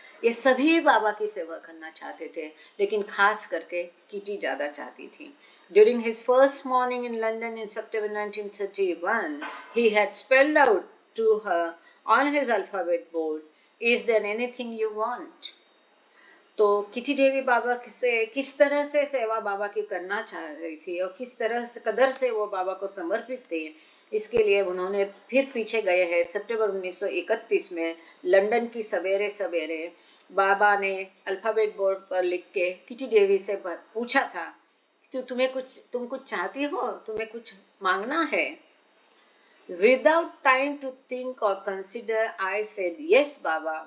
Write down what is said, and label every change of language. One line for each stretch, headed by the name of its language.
Hindi: ये सभी बाबा की सेवा करना चाहते थे, लेकिन खास करके किटी ज्यादा चाहती थी।
English: During his first morning in London in September 1931, he had spelled out to her on his alphabet board, "Is there anything you want?"
Hindi: तो किटी देवी बाबा से किस तरह से सेवा बाबा की करना चाह रही थी और किस तरह से कदर से वो बाबा को समर्पित थी, इसके लिए उन्होंने फिर पीछे गए हैं। सितंबर 1931 में लंदन की सवेरे सवेरे बाबा ने अल्फाबेट बोर्ड पर लिख के किटी देवी से पूछा था, तो तुम कुछ चाहती हो, तुम्हें कुछ मांगना है?
English: Without time to think or consider, I said, "Yes, Baba.